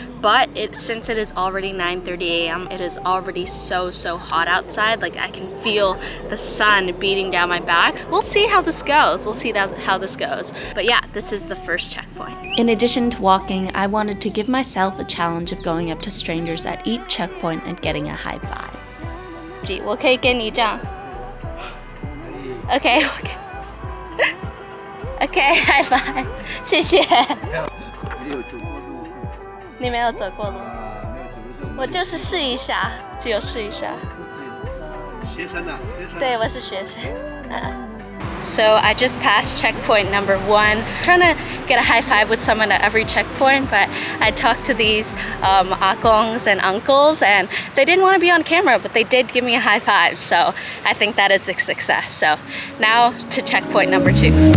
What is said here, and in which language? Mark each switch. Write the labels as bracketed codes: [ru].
[en] But since it is already 9:30 a.m., it is already so hot outside. Like I can feel the sun beating down my back. We'll see how this goes. We'll see how this goes. But yeah, this is the first checkpoint. In addition to walking, I wanted to give myself a challenge of going up to strangers at each checkpoint and getting a high five. [zh] 我可以跟你这样 Okay. [en] Okay, high five. [zh] 谢谢。你没有走过路，我就是试一下，只有试一下。学生啊，学生。对，我是学生。 [en] So I just passed checkpoint number 1. I'm trying to get a high five with someone at every checkpoint, but I talked to these akongs and uncles, and they didn't want to be on camera, but they did give me a high five. So I think that is a success. So now to checkpoint number 2.